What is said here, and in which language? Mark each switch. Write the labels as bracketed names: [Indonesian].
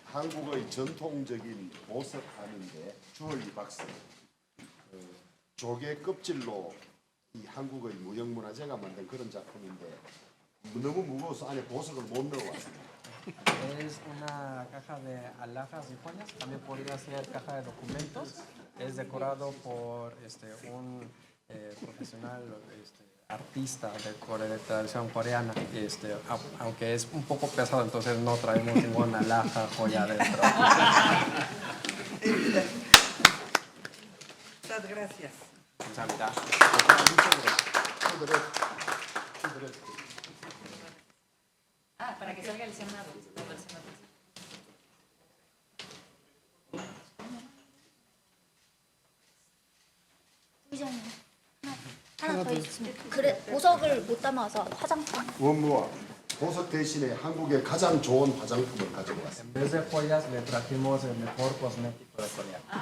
[Korean] 한국의 전통적인 보석하는데 주얼리 박스. 조개 껍질로 이 한국의 무형문화재가 만든 그런 작품인데 너무 무거워서 안에 보석을 못 넣어왔습니다. [Spanish] Es una caja de alhajas y joyas, también podría ser caja de documentos. Es decorado por un profesional artista de tradición coreana. Aunque es un poco pesado, entonces no traemos ninguna alhaja, joya dentro. Muchas gracias. [Korean] 감사합니다. [Spanish] Para que salga el Senado. [Korean] 의장님 하나 더 있으면 그래 보석을 못 담아서 화장품. 원무와 보석 대신에 한국의 가장 좋은 화장품을 가지고 왔습니다. [Spanish] En vez de joyas, le trajimos el mejor cosmético de Corea.